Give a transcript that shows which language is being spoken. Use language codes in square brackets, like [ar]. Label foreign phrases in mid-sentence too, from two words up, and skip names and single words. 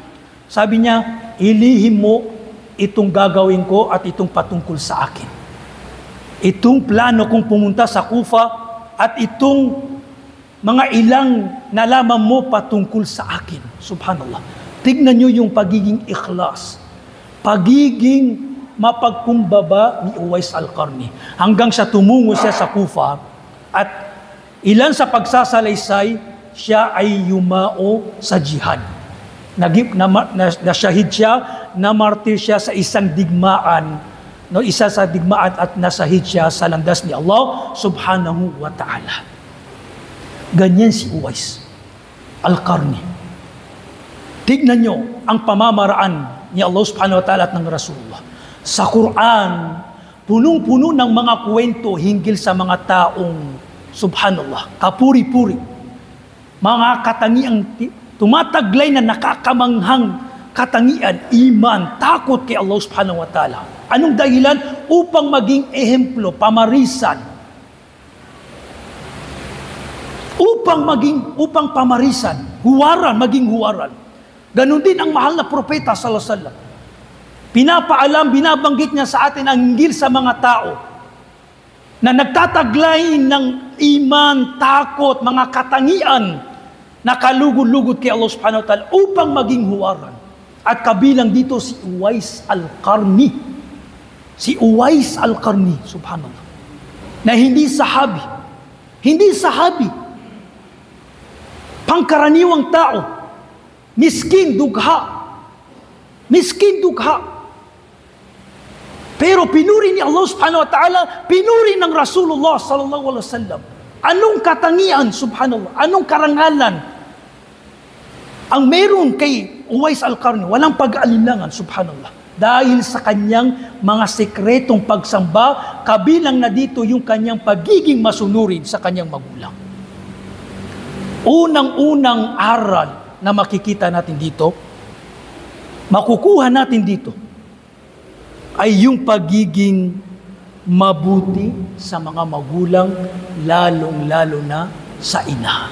[tl] Sabi niya, ilihim mo itong gagawin ko at itong patungkol sa akin. Itong plano kong pumunta sa Kufa at itong mga ilang nalaman mo patungkol sa akin. Subhanallah. Tignan nyo yung pagiging ikhlas. Pagiging mapagkumbaba ni Uwais al-Qarni. Hanggang sa tumungo siya sa Kufa at ilan sa pagsasalaysay, siya ay yumao sa jihad. Nasyahid siya, namartir siya sa isang digmaan. No, isa sa digmaan at nasahid siya sa landas ni [ar] الله سبحانه وتعالى. [tl] Ganyan si Uwais al-Qarni. Tignan nyo ang pamamaraan ni [ar] الله سبحانه وتعالى [tl] at ng Rasulullah. Sa Quran, punong-puno ng mga kwento hinggil sa mga taong, subhanallah, kapuri-puri. Mga katangiang tumataglay na nakakamanghang katangian, iman, takot kay [ar] الله سبحانه وتعالى. [tl] Anong dahilan? Upang maging ehemplo, pamarisan. Upang pamarisan, maging huwaran. Ganon din ang mahal na propeta [ar] صلى الله عليه وسلم. [tl] Pinapaalam, binabanggit niya sa atin ang hinggil sa mga tao na nagtataglay ng iman, takot, mga katangian na kalugod-lugod kay [ar] الله سبحانه وتعالى [tl] upang maging huwaran. At kabilang dito si Uwais al-Qarni. Si Uwais al-Qarni, subhanallah. Na hindi sahabi. Hindi sahabi. Pangkaraniwang tao. Miskin, dugha. Miskin, dugha. Pero pinuri ni [ar] الله سبحانه وتعالى, [tl] pinuri ng Rasulullah [ar] صلى الله عليه وسلم. [tl] Anong katangian, subhanallah? Anong karangalan ang meron kay Uwais al-Qarni? Walang pag-alinlangan, subhanallah. Dahil sa kanyang mga sekretong pagsamba, kabilang na dito yung kanyang pagiging masunurin sa kanyang magulang. Unang-unang aral na makikita natin dito, makukuha natin dito, ay yung pagiging mabuti sa mga magulang, lalong-lalo na sa ina.